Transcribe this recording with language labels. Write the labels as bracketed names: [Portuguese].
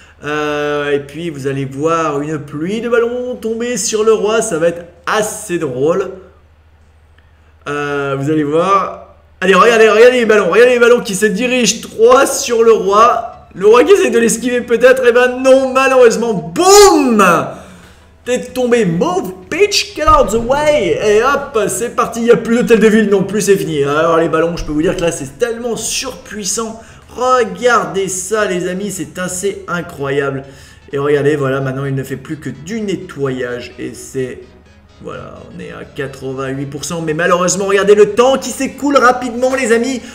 [French] Et puis vous allez voir une pluie de ballons tomber sur le roi, ça va être assez drôle. Vous allez voir. Allez, regardez les ballons. Regardez les ballons qui se dirigent 3 sur le roi. Le roi qui essaie de l'esquiver peut-être. Et non, malheureusement. Boum! T'es tombé. [English] Move, bitch, get out the way. [French] Et hop, c'est parti. Il n'y a plus d'hôtel de ville non plus, c'est fini. Alors les ballons, je peux vous dire que là, c'est tellement surpuissant. Regardez ça, les amis. C'est assez incroyable. Et regardez, voilà, maintenant, il ne fait plus que du nettoyage. Et c'est... Voilà, on est à 88%, mais malheureusement, regardez le temps qui s'écoule rapidement, les amis.